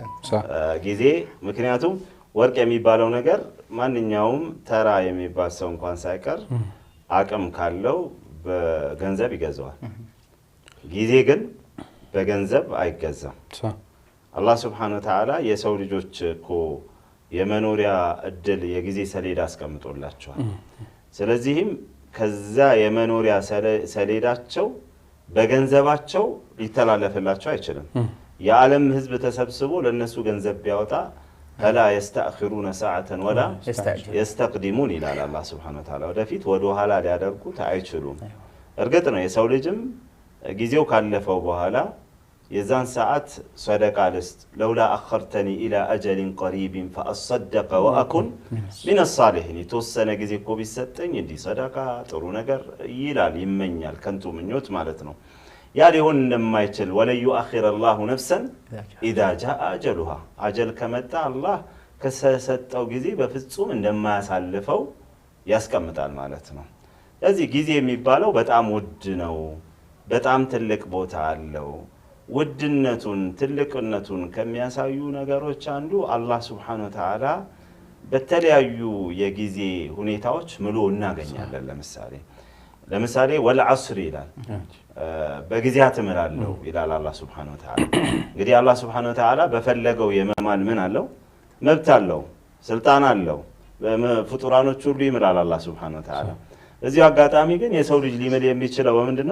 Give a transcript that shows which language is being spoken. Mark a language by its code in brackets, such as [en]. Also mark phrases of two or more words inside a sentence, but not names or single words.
[am] ጊዜ ምክንያቱም ወርቅ የሚባለው ነገር ማንኛውም ተራ የሚባል ሰው እንኳን ሳይቀር አቅም ካለው በገንዘብ ይገዛዋል። ጊዜ ግን በገንዘብ አይገዛም። አላህ [ar] سبحانه وتعالى [am] የሰው ልጆች እኮ የመኖሪያ እድል የጊዜ ሰሌዳ አስቀምጦላቸዋል። ስለዚህም ከዛ የመኖሪያ ሰሌዳቸው በገንዘባቸው ሊተላለፍላቸው አይችልም። የዓለም ህዝብ ተሰብስቦ ለነሱ ገንዘብ ቢያወጣ [ar] فلا يستأخرون ساعة ولا يستقدمون إلى الله سبحانه وتعالى [am] ወደፊት ወደ ኋላ ሊያደርጉት አይችሉም። እርግጥ ነው የሰው ልጅም ጊዜው ካለፈው በኋላ የዛን ሰዓት ሰደቃ ልስጥ [ar] لولا أخرتني إلى أجل قريب فأصدق وأكن من الصالحين [am] የተወሰነ ጊዜ እኮ ቢሰጠኝ እንዲህ ሰደቃ ጥሩ ነገር ይላል ይመኛል ከንቱ ምኞት ማለት ነው። ያ ሊሆን እንደማይችል [ar] ولن يؤخر الله نفسا اذا جاء اجلها [am] አጀል ከመጣ አላህ ከሰጠው ጊዜ በፍጹም እንደማያሳልፈው ያስቀምጣል ማለት ነው። ስለዚህ ጊዜ የሚባለው በጣም ውድ ነው። በጣም ትልቅ ቦታ አለው። ውድነቱን ትልቅነቱን ከሚያሳዩ ነገሮች አንዱ አላህ [ar] سبحانه وتعالى [am] በተለያዩ የጊዜ ሁኔታዎች ምሎ እናገኛለን። ለምሳሌ ወልዐስር ይላል በጊዜያት እምላለሁ ይላል አላህ [ar] سبحانه وتعالى። [am] እንግዲህ አላህ [ar] سبحانه وتعالى [am] በፈለገው የመማል ምን አለው መብት አለው ስልጣን አለው። በፍጡራኖች ሁሉ ይምላል አላህ [ar] سبحانه وتعالى። [am] እዚህ አጋጣሚ ግን የሰው ልጅ ሊምል የሚችለው በምንድነው?